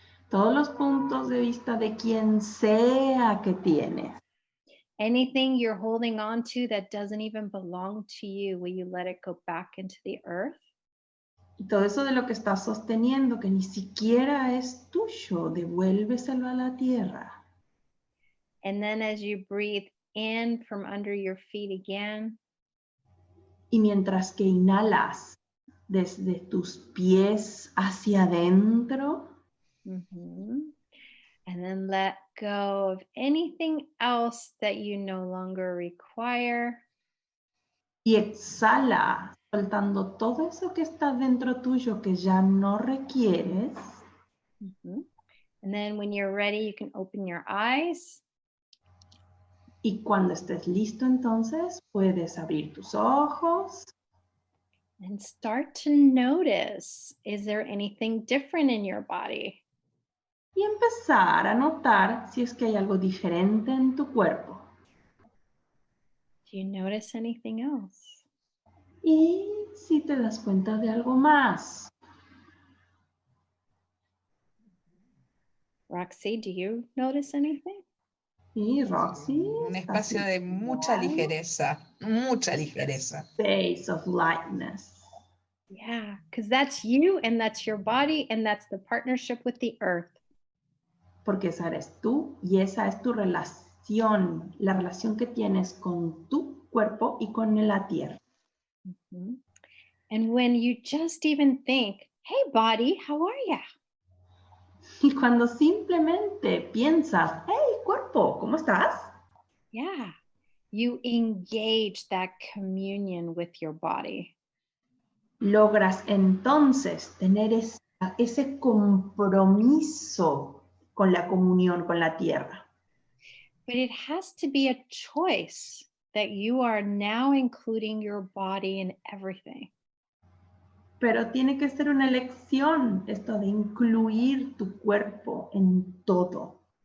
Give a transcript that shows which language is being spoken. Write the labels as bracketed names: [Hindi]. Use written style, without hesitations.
[Spanish] Todos los puntos de vista de quien sea que tienes. [English] Anything you're holding on to that doesn't even belong to you, will you let it go back into the earth? [Spanish] Y todo eso de lo que estás sosteniendo que ni siquiera es tuyo, devuélveselo a la tierra. [English] And then as you breathe in from under your feet again. [Spanish] Y mientras que inhalas desde tus pies hacia adentro. [English] And then let go of anything else that you no longer require. [Spanish] Y exhala, soltando todo eso que está dentro tuyo que ya no requieres. [English] And then when you're ready, you can open your eyes. [Spanish] Y cuando estés listo, entonces, puedes abrir tus ojos. [English] And start to notice, is there anything different in your body? [Spanish] Y empezar a notar si es que hay algo diferente en tu cuerpo. [English] Do you notice anything else? [Spanish] Y si te das cuenta de algo más. [English] Roxy, do you notice anything? [Spanish] Y Roxy. Un espacio de mucha ligereza, mucha ligereza. [English] Space of lightness. Yeah, because that's you and that's your body and that's the partnership with the earth. [Spanish] Porque esa eres tú y esa es tu relación, la relación que tienes con tu cuerpo y con la tierra. [English] And when you just even think, hey body, how are ya? [Spanish] Y cuando simplemente piensas, hey cuerpo, ¿cómo estás? [English] Yeah, you engage that communion with your body. [Spanish] Logras entonces tener ese compromiso con la comunión con la tierra. [English] But it has to be a choice that you are now including your body in everything. [Spanish] Pero tiene que ser una elección esto de incluir tu cuerpo en todo.